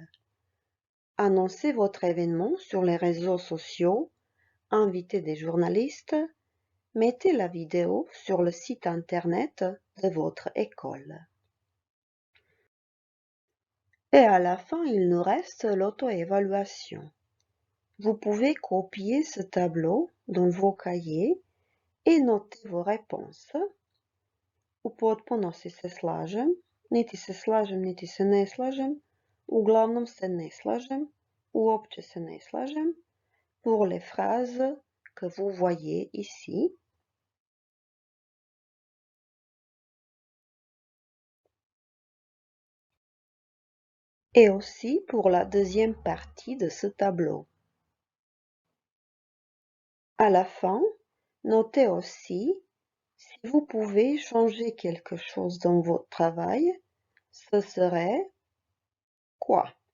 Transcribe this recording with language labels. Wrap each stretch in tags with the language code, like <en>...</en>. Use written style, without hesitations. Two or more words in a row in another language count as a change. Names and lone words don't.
<fr>Annoncez votre événement sur les réseaux sociaux, invitez des journalistes, mettez la vidéo sur le site internet de votre école. Et à la fin, il nous reste l'auto-évaluation. Vous pouvez copier ce tableau dans vos cahiers et noter vos réponses.</fr> <hr>U potpunosti se slažem, niti se slažem, niti se ne slažem, uglavnom se ne slažem, uopće se ne slažem,</hr> <fr>pour les phrases que vous voyez ici. Et aussi pour la deuxième partie de ce tableau. À la fin, notez aussi si vous pouvez changer quelque chose dans votre travail, ce serait quoi?</fr>